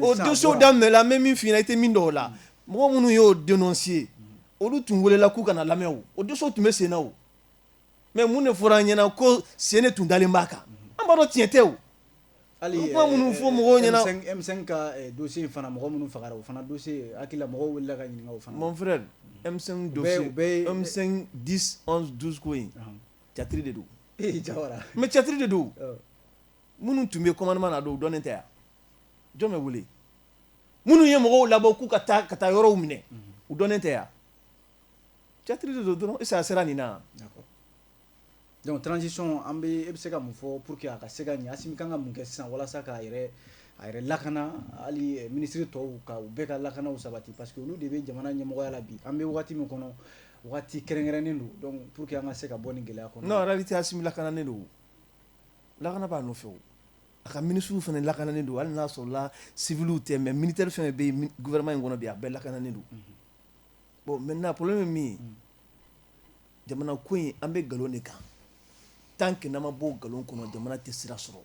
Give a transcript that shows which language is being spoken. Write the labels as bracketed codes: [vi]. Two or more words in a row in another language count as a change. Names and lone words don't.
[bm] o dossier daminɛna an bɛ min f'i ɲɛna i tɛ min dɔn o la mɔgɔ minnu y'o dénoncer olu tun welela k'u kana lamɛn o dossier tun bɛ sen na o mais mun de fɔra an ɲɛna ko sen de tun dalen b'a kan an b'a dɔn tiɲɛ tɛ o. hali kuma minnu fɔ mɔgɔw ɲɛna. M5 ka dossier in fana mɔgɔ minnu fagara o fana dossier hakili la mɔgɔw welela ka ɲininka o fana. [fr] mon frère [bm] M5 dossier M5 10 11 12 ko in catiri de don. Jawara mais catiri de don minnu tun bɛ commandement na don u dɔnnen tɛ yan jɔn bɛ wele minnu ye mɔgɔw labɔ k'u ka taa yɔrɔw minɛ u dɔnnen tɛ yan catiri de don dɔrɔn est-ce que a sera nin na. [fr] d'accord donc transition [bm] an bɛ e bɛ se ka mun fɔ [fr] pour que [bm] a ka se ka ɲɛ Assimi kan ka mun kɛ sisan walasa k'a yɛrɛ lakana hali ministre tɔw ka u bɛɛ ka lakanaw sabati [fr] parce que [bm] olu de bɛ jamana ɲɛmɔgɔya la bi an bɛ wagati min kɔnɔ wagati kɛrɛnkɛrɛnnen don [fr] donc pour que [bm] an ka se ka bɔ nin gɛlɛya kɔnɔ. [fr] non en réalité [bm] Assimi lakananen don lakana b'a nɔfɛ o a ka ministre fana lakananen don hali n'a sɔrɔla civiliw tɛ [fr] mais militaire [bm] fɛn bɛ yen gouvernement in kɔnɔ bi a bɛɛ lakananen don [fr] bon maintenant problème [bm] ye min ye jamana ko in an bɛ nkalon de kan [fr] tant que [bm] n'an ma bɔ nkalon kɔnɔ jamana tɛ sira sɔrɔ.